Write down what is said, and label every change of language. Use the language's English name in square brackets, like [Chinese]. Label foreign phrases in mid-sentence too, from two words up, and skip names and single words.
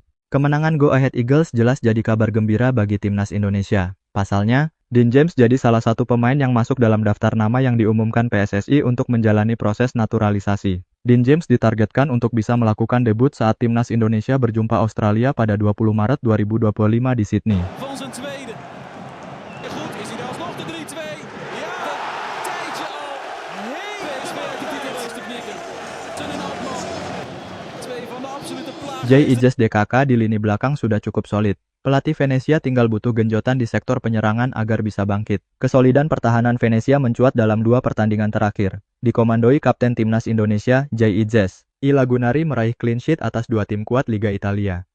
[Indonesian] Kemenangan Go Ahead Eagles jelas jadi kabar gembira bagi timnas Indonesia. Pasalnya, Dean James jadi salah satu pemain yang masuk dalam daftar nama yang diumumkan PSSI untuk menjalani proses naturalisasi. Dean James ditargetkan untuk bisa melakukan debut saat timnas Indonesia berjumpa Australia pada 20 Maret 2025 di Sydney. [Dutch] Van zijn tweede. Goed, is hij alsnog de 3-2? Ja, een tijdje al. PSV uit de titel is te knikken. Teun Altman. Twee van de absolute plagen. [Indonesian] JIJS DKK di lini belakang sudah cukup solid. Pelatih Venezia tinggal butuh genjotan di sektor penyerangan agar bisa bangkit. Kesolidan pertahanan Venezia mencuat dalam 2 pertandingan terakhir. Dikomandoi Kapten Timnas Indonesia, JIJS. I Lagunari meraih [English] clean sheet [Indonesian] atas 2 tim kuat Liga Italia.